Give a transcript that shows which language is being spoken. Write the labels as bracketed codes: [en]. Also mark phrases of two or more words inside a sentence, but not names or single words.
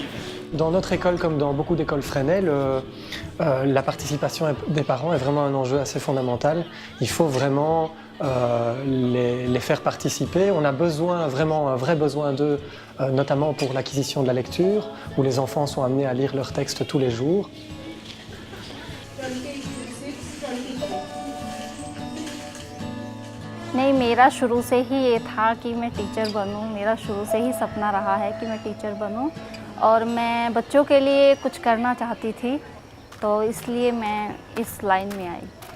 [fr] Dans notre école, comme dans beaucoup d'écoles Fresnel, la participation des parents est vraiment un enjeu assez fondamental. Il faut vraiment les faire participer. On a besoin, vraiment un vrai besoin d'eux, notamment pour l'acquisition de la lecture, où les enfants sont amenés à lire leurs textes tous les jours. [hi] नहीं, मेरा शुरू से ही ये था कि मैं टीचर बनूं। मेरा शुरू से ही सपना रहा है कि मैं टीचर बनूं और मैं बच्चों के लिए कुछ करना चाहती थी, तो इसलिए मैं इस लाइन में आई।